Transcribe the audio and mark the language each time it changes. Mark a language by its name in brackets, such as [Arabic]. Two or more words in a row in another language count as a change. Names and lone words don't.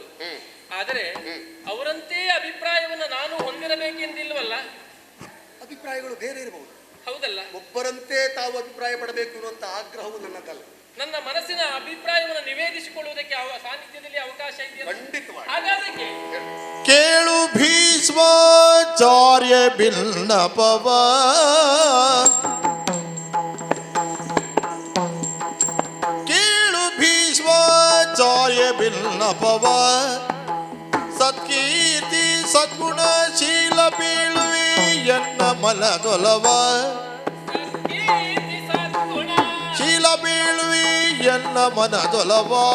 [Kannada] ಆದರೆ ಅವರಂತೆ ಅಭಿಪ್ರಾಯವನ್ನು ನಾನು ಹೊಂದಿರಬೇಕೆಂದಿಲ್ವಲ್ಲ. ಅಭಿಪ್ರಾಯಗಳು ಬೇರೆ ಇರಬಹುದು. ಹೌದಲ್ಲ? ಒಬ್ಬರಂತೆ ತಾವು ಅಭಿಪ್ರಾಯ ಪಡಬೇಕು ಅನ್ನುವಂತ ಆಗ್ರಹವು ನನ್ನದಲ್ಲ. ನನ್ನ ಮನಸ್ಸಿನ ಅಭಿಪ್ರಾಯವನ್ನು ನಿವೇದಿಸಿಕೊಳ್ಳುವುದಕ್ಕೆ ಸಾನ್ನಿಧ್ಯದಲ್ಲಿ ಅವಕಾಶ ಇದೆಯಾ? ಖಂಡಿತವಾಗಿ. ಹಾಗಾದ್ರೆ ಕೇಳು ಭೀಷ್ಮಾಚಾರ್ಯ ಬಿಲ್ನಪವ ಕೇಳು ಭೀಷ್ಮಾಚಾರ್ಯ ಬಿಲ್ನಪವ ಸತ್ಕೀರ್ತಿ ಸದ್ಗುಣಶೀಲ ಬೀಳುವಿ ಎನ್ನ ಮನದೊಲವ ಶೀಲ ಬೀಳುವಿ ಎನ್ನ ಮನದೊಲವ